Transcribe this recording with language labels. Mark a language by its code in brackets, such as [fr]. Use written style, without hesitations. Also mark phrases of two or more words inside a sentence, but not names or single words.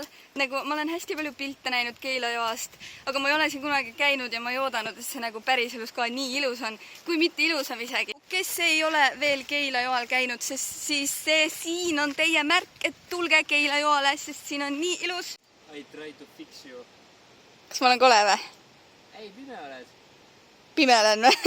[et] Nagu ma olen hästi palju pilte näinud Keila joast, aga ma ei ole siin kunagi käinud ja ma ei oodanud, et see nagu päriselus ka nii ilus on, kui mitte ilusam isegi. Kes ei ole veel Keila joal käinud, siis see siin on teie märk, et tulge Keila joale, sest siin on nii ilus. [en] I try to fix you. [et] Kas ma olen kole või? Ei, pime oled. Pime olen või?